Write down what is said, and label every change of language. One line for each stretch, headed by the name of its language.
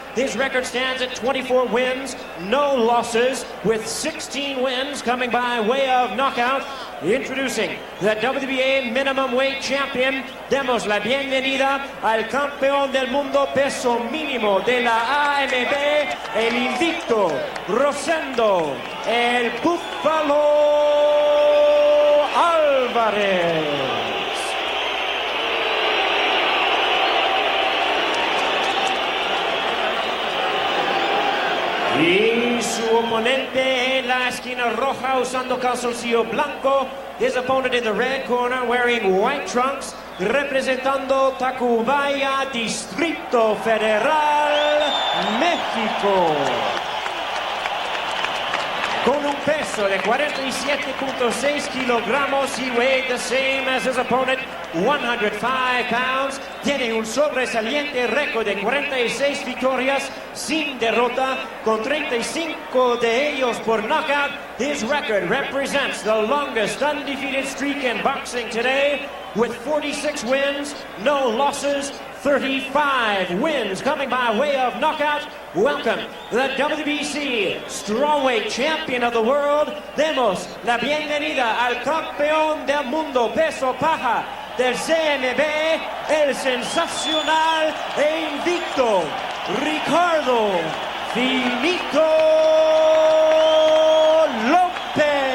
English: His record stands at 24 wins, no losses, with 16 wins coming by way of knockout. Introducing the WBA minimum weight champion,
Spanish: demos la bienvenida al campeón del mundo peso mínimo de la AMB, el invicto Rosendo, el Búfalo Álvarez. Y su oponente en la esquina roja usando calzoncillo blanco.
English: His opponent in the red corner wearing white trunks,
Spanish: representando Tacubaya, Distrito Federal, México. Con un peso de 47.6 kilogramos,
English: he weighed the same as his opponent, 105 pounds.
Spanish: Tiene un sobresaliente récord de 46 victorias sin derrota, con 35 de ellos por knockout.
English: His record represents the longest undefeated streak in boxing today, with 46 wins, no losses, 35 wins coming by way of knockout. Welcome, the WBC Strawweight Champion of the World.
Spanish: Demos la bienvenida al campeón del mundo peso paja del CMB, el sensacional e invicto Ricardo Finito Lopez.